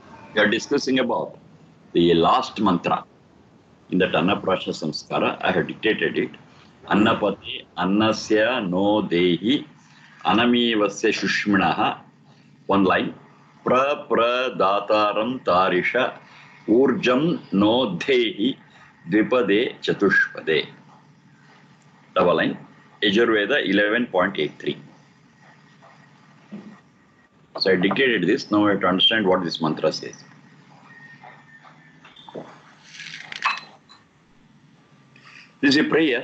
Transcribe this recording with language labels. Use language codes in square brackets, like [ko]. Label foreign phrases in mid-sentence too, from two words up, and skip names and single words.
[en] We are discussing about the last mantra in that Annaprasha Samskara. I have dictated it. [sa] अन्नपते अन्नस्य नो देहि अनमीवस्य शुष्मिणः. [en] One line. [sa] दातारं तारिष ऊर्जं नो धेहि द्विपदे चतुष्पदे. [en] Double line. Yajurveda 11.83. So I dictated this. Now I have to understand what this mantra says. This is a prayer.